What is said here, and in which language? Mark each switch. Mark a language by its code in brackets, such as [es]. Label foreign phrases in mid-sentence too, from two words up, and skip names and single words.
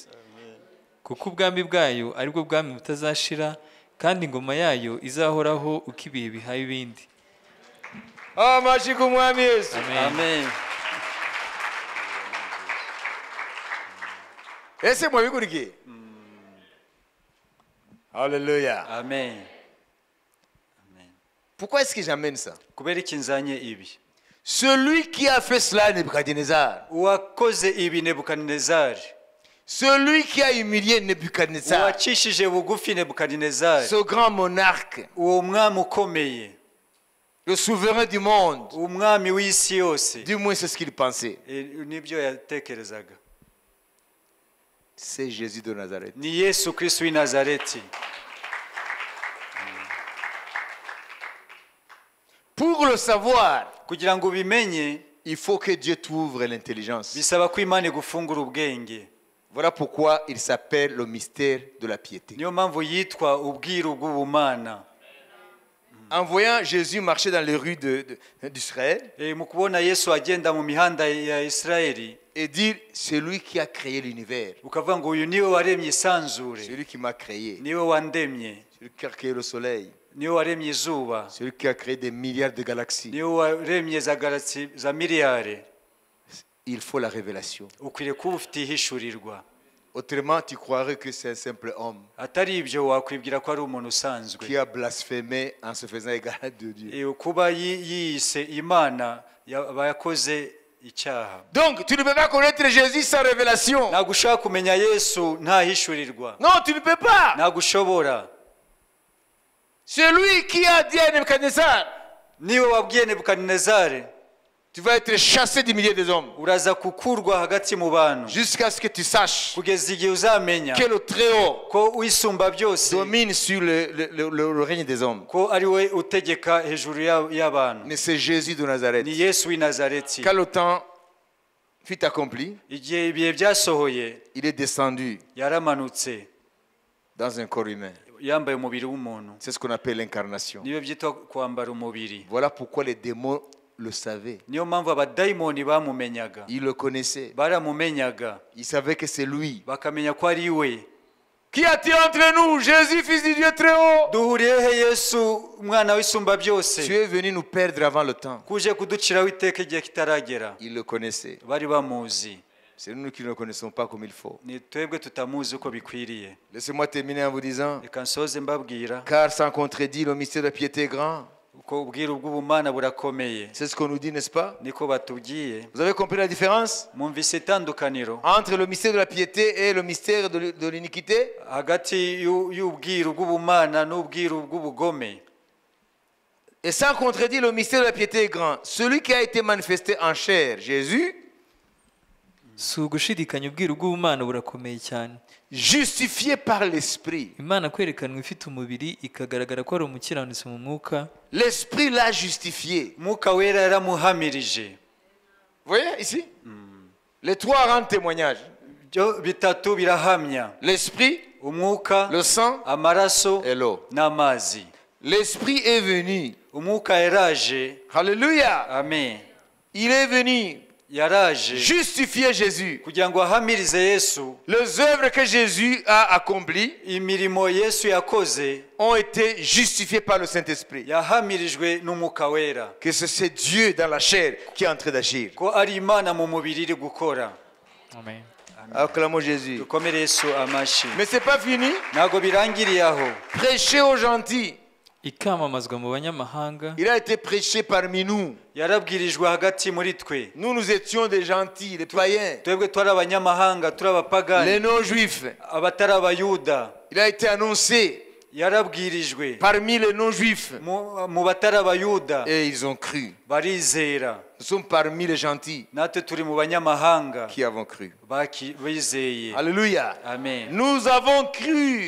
[rw] Kuko ubwami bwayo ari bwo bwami butazashira, kandi ingoma yayo izahoraho uko ibihe bihaye ibindi. Amashyi ku mwami Yesu. amen Ese mwabigurikiye? Hallelujah. amen. [fr] Pourquoi est-ce que j'amène ça? [rw] kubera iki nzanye ibi? [fr] Celui qui a fait cela, Nebuchadnezzar, [rw] uwakoze ibi Nebukadinezari, [fr] celui qui a humilié Nebuchadnezzar, [rw] uwacishije bugufi Nebukadinezari, [fr] ce grand monarque, [rw] uwo mwami ukomeye, [fr] le souverain du monde, [rw] umwami w'isi yose, [fr] du moins c'est ce qu'il pensait, [rw] nibyo yatekerezaga. [fr] c'est Jésus de Nazareth. [rw] Ni Yesu Kristo w'i Nazareti. [fr] Pour le savoir, [rw] kugira ngo ubimenye [fr] il faut que Dieu t'ouvre l'intelligence. [rw] bisaba ko Imana igufungura ubwenge. [fr] Voilà pourquoi il s'appelle le mystère de la piété. [rw] niyo mpamvu yitwa ubwiru bw'ubumana. [fr] En voyant Jésus marcher dans les rues d'Israël [rw] Mu kubona Yesu agenda mu mihanda ya Isirayeli, [fr] et dire, c'est lui qui a créé l'univers, [rw] ukavuga ngo uyu niwe waremye isanzure, [fr] c'est lui qui m'a créé, [rw] niwe wandemye, [fr] c'est lui qui a créé le soleil, [rw] niwe waremye izuba, [fr] c'est lui qui a créé des milliards de galaxies. [rw] niwe waremye za galaxy za miliyari. [fr] Il faut la révélation. [rw] Ukwiriye kuba ufite ihishurirwa. [fr] Autrement, tu croirais que c'est un simple homme [rw] Atari ibyo wakwibwira ko ari umuntu usanzwe. [fr] qui a blasphémé en se faisant égal de Dieu. [rw] Kuba yiyise Imana aba yakoze icyaha. [fr] Donc, tu ne peux pas connaître Jésus sans révélation. [rw] Ntabwo ushaka kumenya Yesu nta hishurirwa. [fr] Non, tu ne peux pas. [rw] Ntabwo ushobora. [fr] C'est lui qui a dit à Nebuchadnezzar, [rw] Niwe wabwiye Nebukadinezari, [fr] tu vas être chassé du milieu des hommes [rw] uraza kukurwa hagati mu bantu [fr] jusqu'à ce que tu saches [rw] kugeza igihe uzamenya [fr] que le Très-Haut [rw] ko wisumba byose, [fr] domine sur le règne des hommes. [rw] ko ari we utegeka hejuru y'abantu. [fr] Mais c'est Jésus de Nazareth. [rw] Ni Yesu w'i Nazareti. [fr] Quand le temps fut accompli, [rw] Igihe ibihe byasohoye, [fr] il est descendu [rw] yaramanutse [fr] dans un corps humain. [rw] yambaye umubiri w'umuntu. [fr] C'est ce qu'on appelle l'incarnation. [rw] Niyo byitwa kwambara umubiri. [fr] Voilà pourquoi les démons le savaient. [rw] Niyo mpamvu abadayimoni bamumenyaga, [fr] Ils le connaissaient. [rw] baramumenyaga, [fr] Ils savaient que c'est lui. [rw] bakamenya ko ari we. [fr] Qui a-t-il entre nous? Jésus, fils du Dieu très haut. [rw] Duhuriye he Yesu umwana w'isumba byose? [fr] Tu es venu nous perdre avant le temps. [rw] Kuje kuduciraho iteka igihe kitaragera. [fr] Ils le connaissaient. [rw] Bari bamuzi. [fr] C'est nous qui ne le connaissons pas comme il faut. [rw] Ni twebwe tutamuzi uko bikwiriye. [fr] Laissez-moi terminer en vous disant, [rw] Reka nsoze mbabwira [fr] car sans contredit, le mystère de la piété est grand. [rw] uko ubwiru bw'ubumana burakomeye. [fr] C'est ce qu'on nous dit, n'est-ce pas? [rw] Niko batubwiye. [fr] Vous avez compris la différence [rw] Mwumvise itandukaniro [fr] entre le mystère de la piété et le mystère de l'iniquité? [rw] hagati y'ubwiru bw'ubumana n'ubwiru bw'ubugome. [fr] Et sans contredit, le mystère de la piété est grand. Celui qui a été manifesté en chair, Jésus, [rw] Si ugushidikanya ubwiru bw'ubumana burakomeye cyane. [fr] justifié par l'Esprit. [rw] Imana kwerekanwa ifite umubiri, ikagaragara ko ari umukiranutsi mu mwuka. [fr] L'Esprit l'a justifié. [rw] Mwuka wera yaramuhamirije. [fr] Vous voyez ici? Les trois rendent témoignage. [rw] Byo bitatu birahamya: [fr] L'Esprit, [rw] umwuka, [fr] le sang [rw] amaraso [fr] et l'eau. [rw] n'amazi. [fr] L'Esprit est venu. [rw] Umwuka yaraje. [fr] Alléluia. Amen. Il est venu [rw] yaraje [fr] justifier Jésus. [rw] kugira ngo ahamirize Yesu [fr] Les œuvres que Jésus a accomplies [rw] imirimo Yesu yakoze [fr] ont été justifiées par le Saint-Esprit. [rw] yahamirijwe n'umwuka wera [fr] Que c'est Dieu dans la chair qui est en train d'agir. [rw] ko ari Imana mu mubiri iri gukora. [fr] Amen. Acclamons Jésus. [rw] dukomere Yesu amashi. [fr] Mais c'est pas fini. [rw] ntabwo birangiriye aho. [fr] Prêcher aux gentils. [rw] ikamamazwa mu banyamahanga. [fr] Il a été prêché parmi nous. [rw] yarabwirijwe hagati muri twe. [fr] Nous étions des gentils, des païens, [rw] twebwe twari abanyamahanga turi [fr] les [rw] abapagani [fr] non-juifs. [rw] abatari abayuda. [fr] Il a été annoncé [rw] yarabwirijwe [fr] parmi les non-juifs. [rw] mu batari abayuda [fr] Et ils ont cru. [rw] barizera. [fr] Nous sommes parmi les gentils [rw] natwe turi mu banyamahanga [fr] qui avons cru. [rw] bizeye. [fr] Alléluia. amen. Nous avons cru.